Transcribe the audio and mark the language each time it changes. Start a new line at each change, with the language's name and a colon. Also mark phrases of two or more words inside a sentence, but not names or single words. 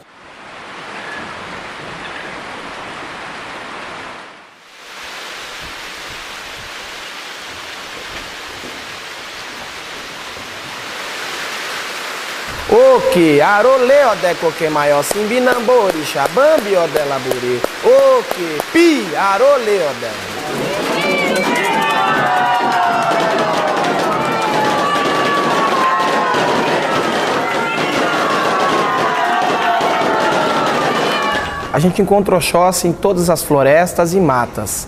Yoruba: Oke, arole ode koke maior simbinambori, xabambi ode laburi. Oke, pi, arole ode.
Portuguese: A gente encontra Oxóssi em todas as florestas e matas.